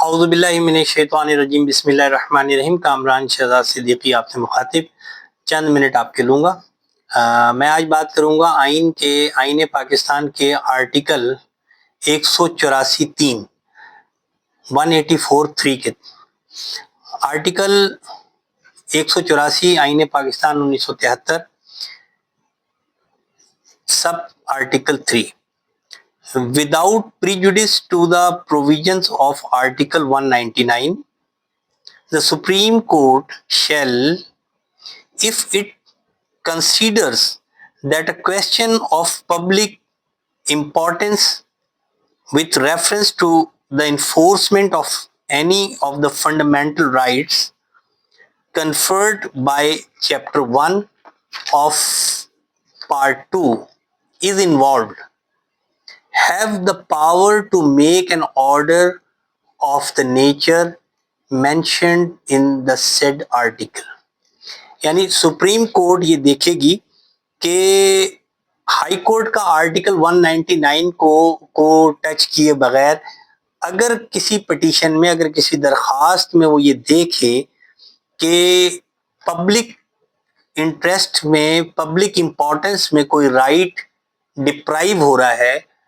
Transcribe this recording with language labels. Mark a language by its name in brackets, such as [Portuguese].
[Urdu] اعوذ باللہ من الشیطان الرجیم بسم اللہ الرحمن الرحیم۔ کامران شہزاد صدیقی آپ سے مخاطب، چند منٹ آپ کے لوں گا۔ میں آج بات کروں گا آئین پاکستان کے آرٹیکل 184(3) 184(3) کے آرٹیکل 184 آئین Pakistan 1973 sub article 3. [English] Without prejudice to the provisions of Article 199, the Supreme Court shall, if it considers that a question of public importance with reference to the enforcement of any of the fundamental rights conferred by Chapter 1 of Part 2 is involved, have the power to make an order of the nature mentioned in the said article. [Urdu] یعنی supreme court یہ دیکھے گی کہ high court کا article 199 کو touch کیے بغیر اگر کسی پٹیشن میں، اگر کسی درخواست میں وہ یہ دیکھے کہ پبلک انٹرسٹ میں، پبلک امپورٹنس میں کوئی رائٹ ڈپرائیو ہو رہا ہے،